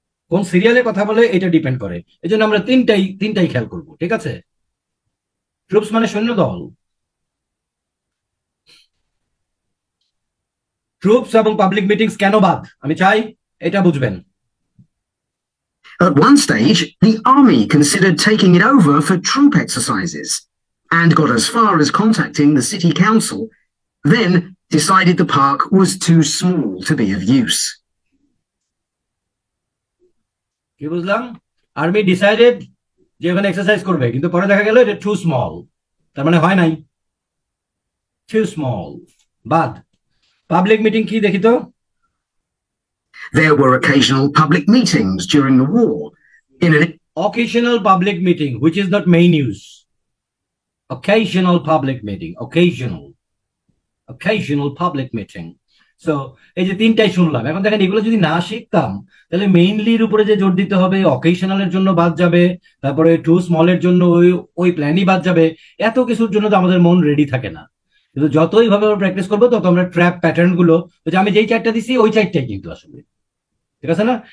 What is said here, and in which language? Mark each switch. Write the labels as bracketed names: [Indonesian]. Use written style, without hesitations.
[Bangla] কোন সিরিয়ালে কথা বলে এটা ডিপেন্ড করে, এই জন্য আমরা তিনটাই খেয়াল করব, ঠিক আছে। ট্রুপস মানে সৈন্য দল, ট্রুপস এবং পাবলিক মিটিংস কেন বাদ আমি চাই এটা বুঝবেন। [English] At one stage, the army considered taking it over for troop exercises and got as far as contacting the city council, then decided the park was too small to be of use. [Bangla] কি বুঝলাম? Army decided যে ওখানে exercise করবে, কিন্তু পরে দেখা গেল এটা টু স্মল, তার মানে হয় নাই, টু স্মল, বাদ। পাবলিক মিটিং কি দেখি তো? [English] There were occasional public meetings during the war in an occasional public meeting, which is not main use. Occasional public meeting, occasional public meeting. [Bangla] So এই যে তিনটাই শুনলাম, এখন দেখেন এগুলো যদি না শিখতাম তাহলে মেইনলির উপরে যে জোর দিতে হবে, অকেশনালের জন্য বাদ যাবে, তারপরে টু স্মলের জন্য ওই প্ল্যানই বাদ যাবে, এত কিছুর জন্য তো আমাদের মন রেডি থাকে না। কিন্তু যতই ভাবে প্র্যাকটিস করবো তত আমরা ট্র্যাপ প্যাটার্ন গুলো, আমি যেই চারটা দিছি ওই চারটাই কিন্তু আসলে, ঠিক আছে না।